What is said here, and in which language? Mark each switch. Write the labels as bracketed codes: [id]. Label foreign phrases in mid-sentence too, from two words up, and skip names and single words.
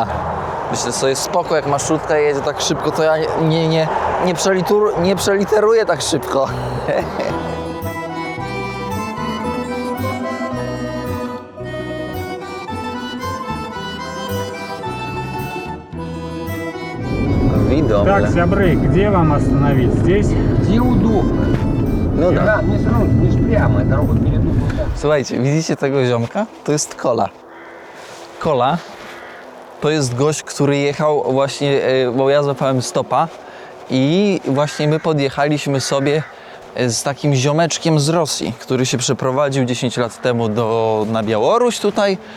[pl] Myślę sobie, spoko, jak marszrutka jedzie tak szybko, to ja nie przeliteruję tak szybko. Widomle. [ru] Так, зябры, где вам остановить? Здесь? Где удобно. No Да, [pl] tak. [ru] мне все равно, мне ж прямо, дорога перейду. [pl] Słuchajcie, widzicie tego ziomka? To jest Kola. Kola to jest gość, który jechał właśnie, bo ja złapałem stopa i właśnie my podjechaliśmy sobie z takim ziomeczkiem z Rosji, który się przeprowadził 10 lat temu na Białoruś tutaj.